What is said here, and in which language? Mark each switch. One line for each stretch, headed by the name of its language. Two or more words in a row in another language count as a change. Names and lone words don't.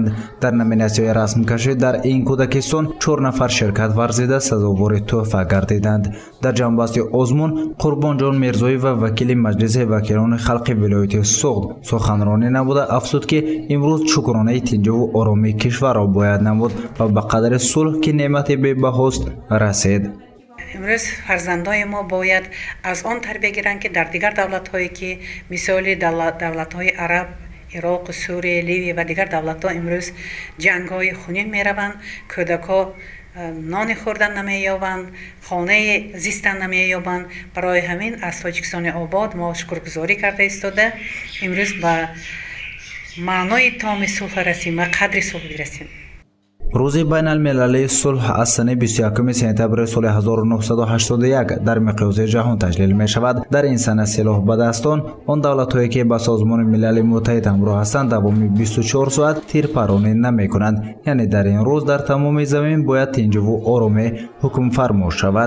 Tajik: дар номинасияи расмкашӣ дар ин кӯдакистон 4 нафар ширкат варзида сазовори тӯҳфа гардиданд. дар ҷамъбасти озмун қурбонҷон мирзоев ва вакили маҷлиси вакилони халқи вилояти суғд суханронӣ намуда афзуд ки имрӯз шукронаи тинҷуву оромии кишварро бояд намуд ва ба қадри сулҳ ки неъмати бебаҳост расид. امروز فرزندای ما باید از آن تربیت گیرند که در دیگر دولت‌هایی که مثال دولت‌های عرب، عراق، سوریه، لیبی و دیگر دولت‌ها امروز جنگ‌های خونین می‌روند، کودک‌ها نان خوردن نمی‌یابند، خانه زیستن نمی‌یابند. برای همین از تاجیکستان آباد ما شکرگزاری کرده ایستاده امروز به معنای تام صلح رسیم و قدر صلح برسیم. рӯзи байналмилаии сулҳ аз санаи 21 сентябри соли 1981 дар миқёси ҷаҳон таҷлил мешавад. дар ин сана силоҳбадастон он давлатҳое ки ба созмони милали муттаҳид ҳамроҳ ҳастанд давоми 24 соат тирпаронӣ намекунанд. яъне дар ин рӯз дар тамоми замин бояд тинҷуву оромӣ ҳукмфармо шавад.